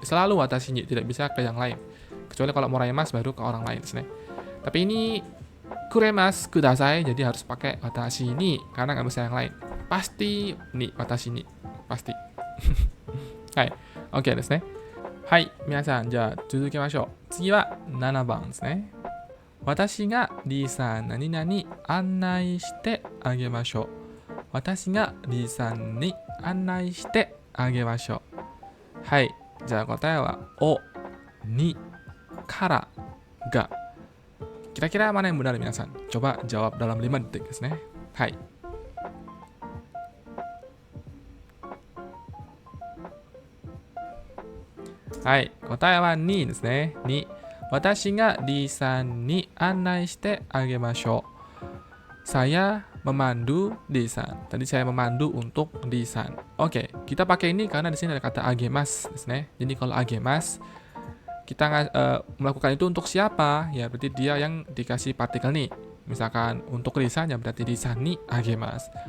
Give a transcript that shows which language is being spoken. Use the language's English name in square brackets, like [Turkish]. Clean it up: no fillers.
[Indonesian] Selalu watashi ni, tidak bisa ke yang lain. Kecuali kalau moraimas baru ke orang lain, Tapi ini kuremas kudasai, jadi harus pakai watashi ni karena nggak bisa yang lain. Pasti ni watashi ni, pasti. Hai, oke desu ne. [Japanese] Hai, minasan, ja tsuzukimashou. Tsugi wa 7番ですね。私がリーさん何々案内してあげましょう。私がリーさんに案内してあげましょう。はい、じゃあ答えはお、に、から、が。 [Indonesian] Kira-kira mana yang benar, minasan? Coba jawab dalam 5 detik desu ne. Hai. [Japanese] Hai, 答えはにですね。に。私がリーさんに案内してあげましょう。 [Indonesian] Saya memandu Lisan. Tadi saya memandu untuk Lisan. Oke, kita pakai ini karena di sini ada kata agemas, Jadi kalau agemas, kita melakukan itu untuk siapa? Ya berarti dia yang dikasih partikel nih. Misalkan untuk Lisan ya berarti [Japanese] Lisan ni agemas.